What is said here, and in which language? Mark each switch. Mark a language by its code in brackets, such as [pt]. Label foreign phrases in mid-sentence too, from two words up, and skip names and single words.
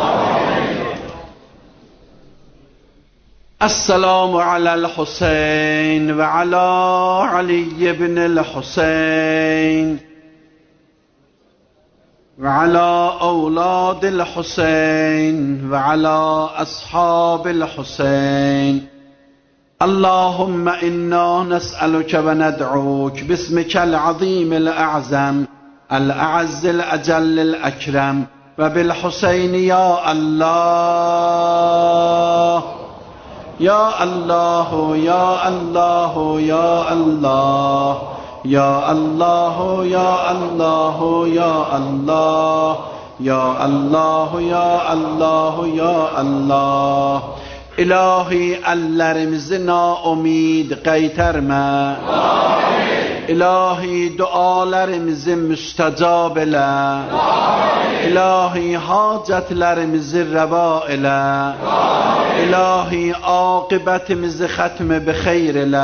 [ar] السلام على الحسين و على علي بن الحسين و على أولاد الحسين و على أصحاب الحسين. اللهم إنا نسألك وندعوك باسمك العظيم الأعظم الأعز الأجل الأكرم وبالحسين يا الله يا الله يا الله يا الله يا الله يا الله يا الله يا الله يا الله يا الله [az] İlahi ellerimizi naumid qaytarma. İlahi dualarımızı müstecab elə. İlahi hacetlerimizi reva elə. İlahi akıbetimizi xətm-i bixeyr elə.